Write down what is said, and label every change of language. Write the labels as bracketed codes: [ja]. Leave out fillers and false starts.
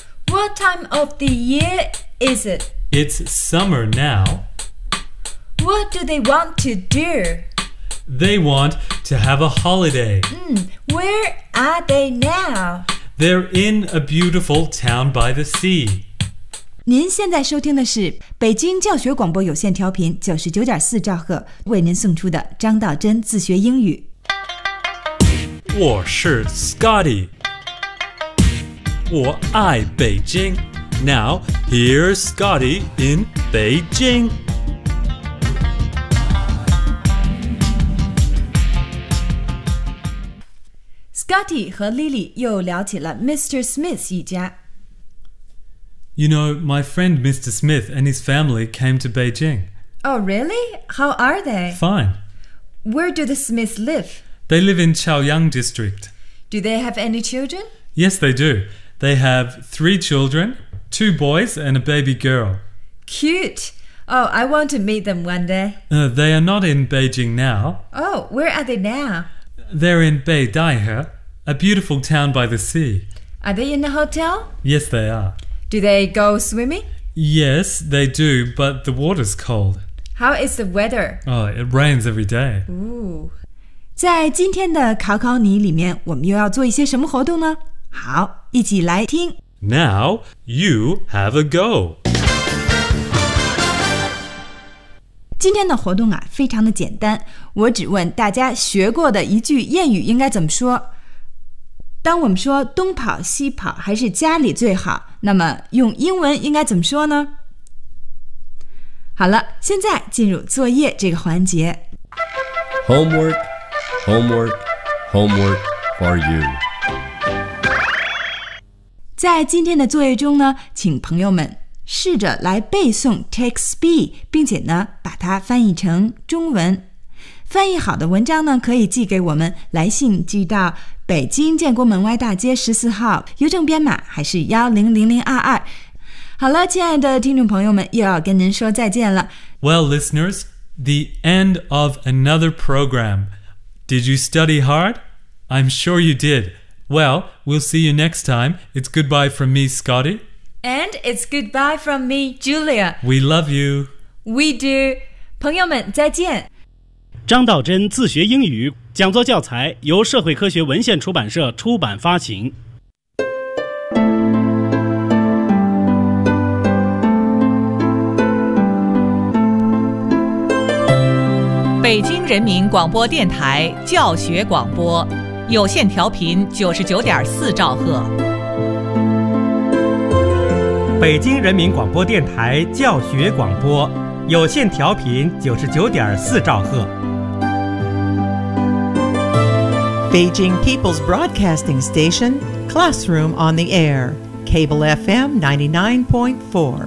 [en] What time of the year is it? It's summer now. What do they want to do? They want to have a holiday. Where are they now? They're in a beautiful town by the sea. [zh] 您现在收听的是北京教学广播有线调频99.4兆赫为您送出的张道真自学英语。我是 Scotty， 我爱北京。 [en] Now here's Scotty in Beijing. [zh] Scotty 和 Lily 又聊起了 Mr. Smith 一家。 [en] You know, my friend Mr. Smith and his family came to Beijing. Oh, really? How are they? Fine. Where do the Smiths live? They live in Chaoyang District. Do they have any children? Yes, they do. They have 3 children, 2 boys and a baby girl. Cute. Oh, I want to meet them one day. They are not in Beijing now. Oh, where are they now? They're in Beidaihe, a beautiful town by the sea. Are they in a hotel? Yes, they are. Do they go swimming? Yes, they do, but the water's cold. How is the weather? Oh, it rains every day. Ooh. [zh] 在今天的考考你里面，我们又要做一些什么活动呢？好，一起来听。 [en] Now, you have a go. [zh] 今天的活动啊，非常的简单。我只问大家学过的一句谚语应该怎么说。当我们说东跑西跑还是家里最好，那么用英文应该怎么说呢？好了，现在进入作业这个环节。 [en] Homework, homework, homework for you. [zh] 在今天的作业中呢，请朋友们试着来背诵 text B， 并且呢把它翻译成中文。翻译好的文章呢，可以寄给我们，来信寄到北京建国门外大街14号，邮政编码还是100022。好了，亲爱的听众朋友们，又要跟您说再见了。 [en] Well, listeners, the end of another program. Did you study hard? I'm sure you did. Well, we'll see you next time. It's goodbye from me, Scotty. And it's goodbye from me, Julia. We love you. We do. [zh] 朋友们，再见。张道真自学英语讲座教材由社会科学文献出版社出版发行。北京人民广播电台教学广播，有线调频99.4兆赫。北京人民广播电台教学广播，有线调频99.4兆赫。 [en] Beijing People's Broadcasting Station, Classroom on the Air, Cable FM 99.4.